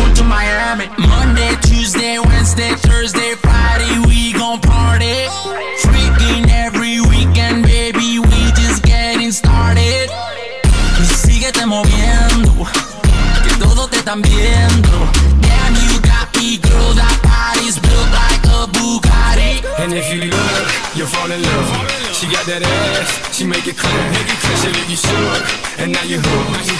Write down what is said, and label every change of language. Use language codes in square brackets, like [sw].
[en] Monday, Tuesday, Wednesday, Thursday, Friday, we gon' party. Freaking every weekend, baby, we just getting started. [es] Y síguete moviendo, que todos te están viendo. [en] Damn, you got me, girl, that body's built like a Bugatti. And if you look, you'll fall in love. She got that ass, she make it clear. She leave you shook, and now you hooked.